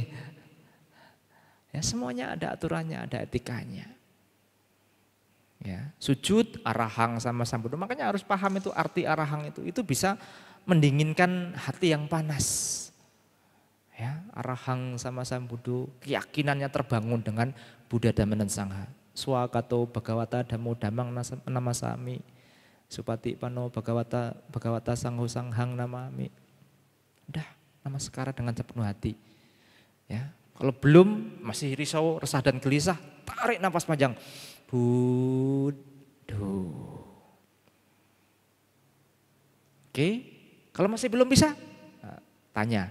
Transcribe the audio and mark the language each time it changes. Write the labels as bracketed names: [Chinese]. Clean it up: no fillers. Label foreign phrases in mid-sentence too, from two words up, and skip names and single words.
[Indonesian] Ya semuanya ada aturannya, ada etikanya. Ya, sujud arahang sama Sang Buddha. Makanya harus paham itu arti arahang itu. Itu bisa mendinginkan hati yang panas. Ya, arahang sama Sang Buddha, keyakinannya terbangun dengan Buddha Dhamma dan Sangha. [Pali] Swakato Bhagavata Dhammo Dhammang namasami. Supati pano Bhagavata Sangho Sanghang namami. [Indonesian] Udah, nama sekara dengan sepenuh hati. Ya, kalau belum masih risau, resah dan gelisah, tarik nafas panjang. Buddha. Oke, kalau masih belum bisa, tanya.